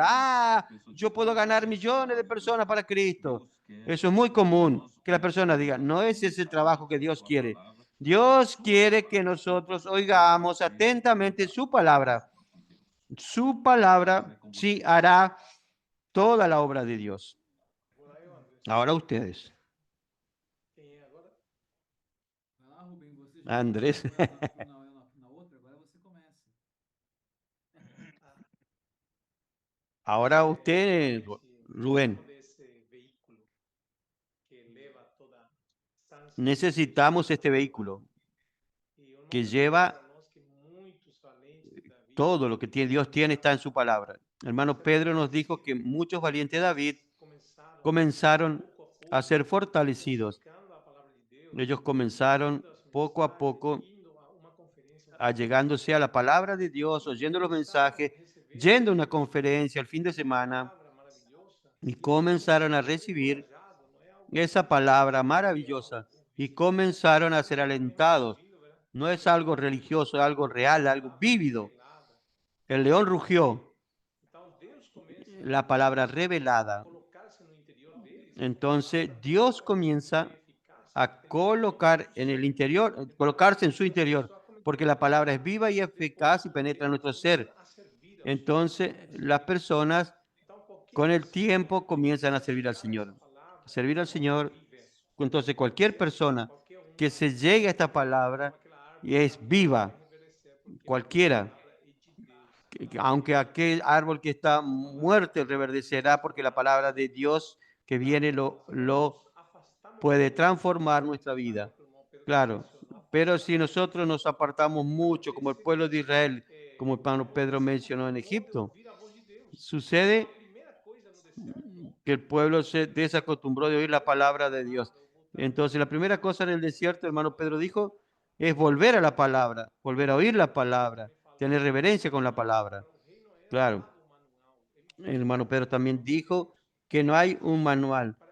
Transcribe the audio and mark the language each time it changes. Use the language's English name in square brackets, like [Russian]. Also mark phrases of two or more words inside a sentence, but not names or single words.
[Spanish] Yo puedo ganar millones de personas para Cristo. Eso es muy común, que la persona diga, no es ese trabajo que Dios quiere. Dios quiere que nosotros oigamos atentamente su palabra. Su palabra sí hará toda la obra de Dios. [Portuguese] Agora eu, André. [Spanish] Ahora ustedes. [Portuguese] Quem é agora? Vai lá, Rubem, você já Andrés. na outra, agora você começa. [Spanish] Ahora usted, Realmente, Rubén. [Portuguese] falando desse veículo que leva toda sã [Spanish] Necesitamos este vehículo [Portuguese] E eu não que quero [Spanish] lleva [Portuguese] para nós que muitos valentes da vida [Spanish] todo lo que Dios tiene está en su palabra. Hermano Pedro nos dijo que muchos valientes de David comenzaron a ser fortalecidos. [Portuguese] buscando a palavra de Deus, [Spanish] Ellos comenzaron poco a poco [Portuguese] indo a uma conferência, [Spanish] allegándose a la palabra de Dios, oyendo los mensajes, yendo a una conferencia el fin de semana [Portuguese] palavra maravilhosa, [Spanish] y comenzaron a recibir [Portuguese] encorajado, não é algo [Spanish] esa palabra maravillosa y comenzaron a ser alentados. fingido, ¿verdad? No es algo religioso, es algo real, algo vívido. Revelada. El león rugió, [Portuguese] Então Deus começa [Spanish] la palabra revelada. [Portuguese] a colocar-se no interior deles, [Spanish] Entonces Dios comienza eficaz, a colocar en el interior, colocarse en su interior, porque la palabra es viva y eficaz y penetra en nuestro ser. a servir. Entonces las personas [Portuguese] Então, qualquer [Spanish] con el tiempo comienzan a servir al Señor. [Portuguese] palavra, [Spanish] Servir al Señor. vive, Entonces cualquier persona [Portuguese] qualquer um [Spanish] que se llegue a esta palabra y es viva, [Portuguese] reverecer, porque [Spanish] cualquiera, [Portuguese] a palavra é de Deus. [Spanish] aunque aquel árbol que está muerto reverdecerá, porque la palabra de Dios que viene lo [Portuguese] Afastamos [Spanish] puede transformar nuestra vida. Claro, pero si nosotros nos apartamos mucho, como el pueblo de Israel, como el hermano Pedro mencionó en Egipto, [Portuguese] ouvir a voz de Deus. [Spanish] sucede [Portuguese] A primeira coisa no deserto [Spanish] que el pueblo se desacostumbró de oír la palabra de Dios. Entonces, la primera cosa en el desierto, hermano Pedro dijo, es volver a la palabra, volver a oír la palabra, tener reverencia con la palabra. Claro, el hermano Pedro también dijo que no hay un manual.